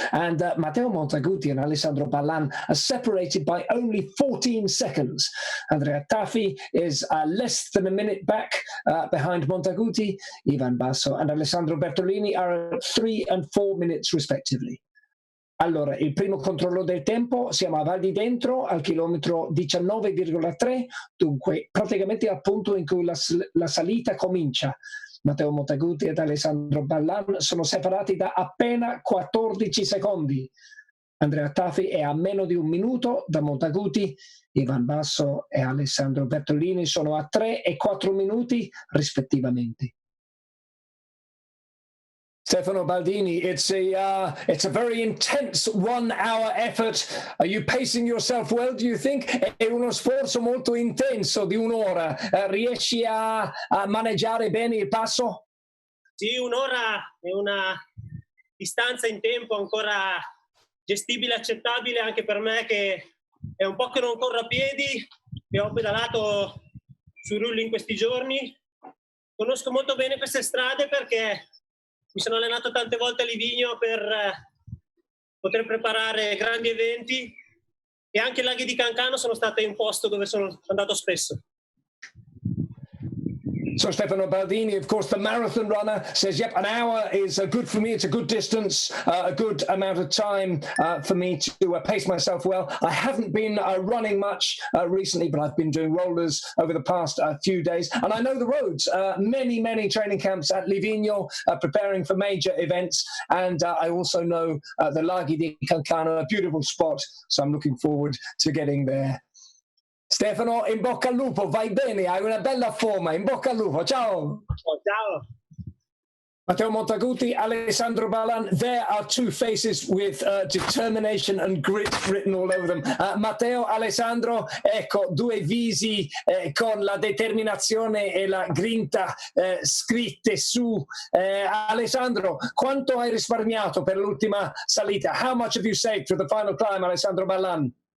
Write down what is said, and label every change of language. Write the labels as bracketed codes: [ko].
[en] And Matteo Montaguti and Alessandro Ballan are separated by only 14 seconds. Andrea Taffi is less than a minute back behind Montaguti. Ivan Basso and Alessandro Bertolini are at 3 and 4 minutes respectively. [it] Allora, il primo controllo del tempo, siamo a Val di Dentro al chilometro 19,3, dunque praticamente al punto in cui la salita comincia. Matteo Montaguti ed Alessandro Ballan sono separati da appena 14 secondi. Andrea Taffi è a meno di 1 minuto da Montaguti, Ivan Basso e Alessandro Bertolini sono a 3 e 4 minuti rispettivamente. [en] Stefano Baldini, it's a very intense 1 hour effort. Are you pacing yourself well, do you think? [it] È uno sforzo molto intenso di 1 ora. Riesci a maneggiare bene il passo? Sì, 1 ora è una distanza in tempo ancora gestibile, accettabile anche per me, che è un po' che non corro a piedi, che ho pedalato sui rulli in questi giorni. Conosco molto bene queste strade perché mi sono allenato tante volte a Livigno per poter preparare grandi eventi, e anche i Laghi di Cancano sono state un posto dove sono andato spesso. [en] So Stefano Baldini, of course, the marathon runner, says, yep, an hour is good for me. It's a good distance, a good amount of time for me to pace myself well. I haven't been running much recently, but I've been doing rollers over the past few days. And I know the roads, many training camps at Livigno, preparing for major events. And I also know the Laghi di Cancano, a beautiful spot. So I'm looking forward to getting there. [it] Stefano, in bocca al lupo, vai bene, hai una bella forma, in bocca al lupo, ciao! Ciao! [en] Matteo Montaguti, Alessandro Ballan, there are two faces with determination and grit written all over them. [it] Matteo, Alessandro, ecco, due visi con la determinazione e la grinta scritte su. Alessandro, quanto hai risparmiato per l'ultima salita? [en] How much have you saved for the final climb, Alessandro Ballan?